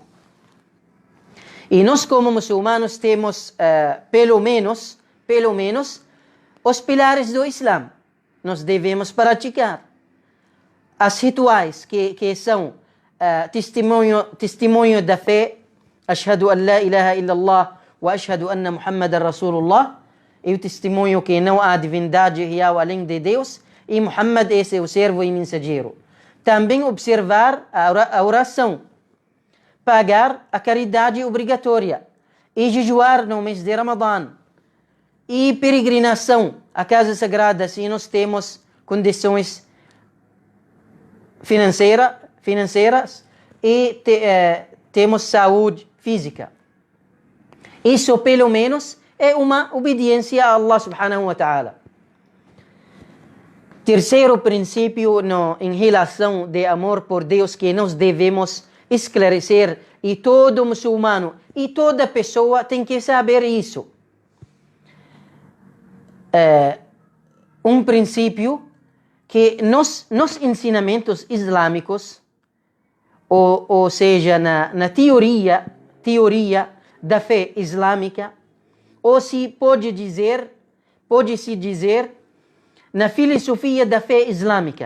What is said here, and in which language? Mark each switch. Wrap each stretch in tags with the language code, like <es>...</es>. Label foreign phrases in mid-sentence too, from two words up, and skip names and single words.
<pt>E nós, como muçulmanos, temos pelo menos os pilares do Islã. Nós devemos praticar as rituais que são testemunho da fé.</pt> <ar>أشهد أن لا إله إلا الله وأشهد أن محمدا رسول الله.</ar> <pt>E o testemunho que não há divindade real além de Deus e Muhammad é seu servo e mensageiro. Também observar a oração, pagar a caridade obrigatória e jejuar no mês de Ramadã. E peregrinação à Casa Sagrada, se nós temos condições financeiras e temos saúde física. Isso, pelo menos, é uma obediência a</pt> <ar>الله سبحانه وتعالى.</ar> <pt>Terceiro princípio em relação de amor por Deus que nós devemos esclarecer, e todo muçulmano e toda pessoa tem que saber isso. Um princípio que nos ensinamentos islâmicos, ou seja, na teoria da fé islâmica, ou se pode-se dizer na filosofia da fé islâmica.</pt>